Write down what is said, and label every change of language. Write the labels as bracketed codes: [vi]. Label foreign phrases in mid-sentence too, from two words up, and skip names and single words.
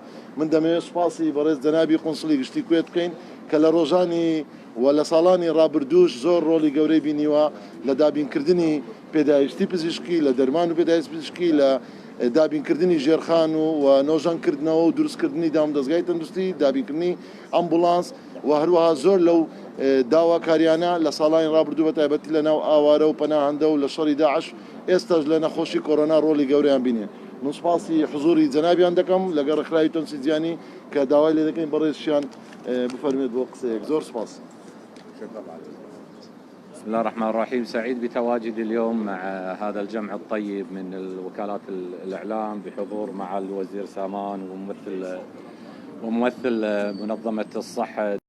[ckb] من دەمەوێت سوپاسی بەڕێز جەنابی قۆنسڵی گشتی کوێت بکەین کە لە ڕۆژانی و لە ساڵانی ڕابردووش زۆر ڕۆلی گەورەی بینیوە لە دابینکردنی پێداویستی پزیشکی، لە دەرمان و پێداویستی پزیشکی، لە دابینکردنی ژێرخان و نۆژانکردنەوە و دروستکردنی دامدەستگای تەندروستی، دابینکردنی ئەمبولانس و هەروەها زۆر لەو داواکاریانە لە ساڵانی ڕابردوو بە تایبەتی لە ناو ئاوارە و پەناهەندە و لە شەڕی داعش ئێستاش لە نەخۆشی کۆڕۆنا ڕۆلی گەورەیان بینێ. من سوپاسی حوزوری جەنابیان دەکەم لەگەڵ ڕێکخراوی تەنسیجیانی کە داوای لێ دەکەین بەڕێزیان بفەرمێت بۆ قسەیەک. زۆر سوپاس. [ar] الله الرحمن الرحيم. سعيد بتواجدي اليوم مع هذا الجمع الطيب من وكالات الإعلام بحضور مع الوزير سامان وممثل منظمة الصحة